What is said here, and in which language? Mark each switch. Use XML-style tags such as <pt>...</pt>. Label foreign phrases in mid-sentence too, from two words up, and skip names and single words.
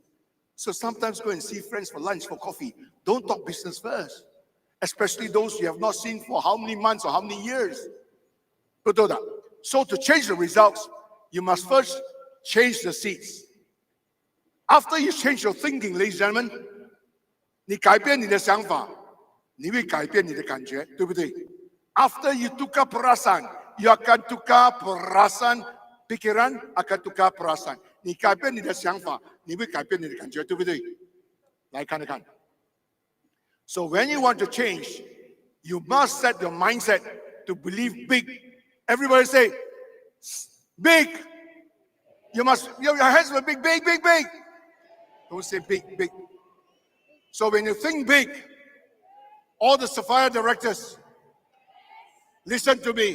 <en>So sometimes go and see friends for lunch, for coffee. Don't talk business first. Especially those you have not seen for how many months or how many years. So to change the results, you must first change the seeds. After you change your thinking, ladies and gentlemen,</en> <zh>你改变你的想法，你会改变你的感觉，对不对？</zh> <en>After you</en> <ms>tukar perasaan, you akan tukar perasaan, pikiran akan tukar perasaan.</ms> <zh>你改变你的想法，你会改变你的感觉，对不对？来看一看。</zh> <en>So when you want to change, you must set your mindset to believe big. Everybody say, big. You must, your hands will be big, big, big, big. Don't say big, big. So when you think big, all the Sapphire directors, listen to me.</en>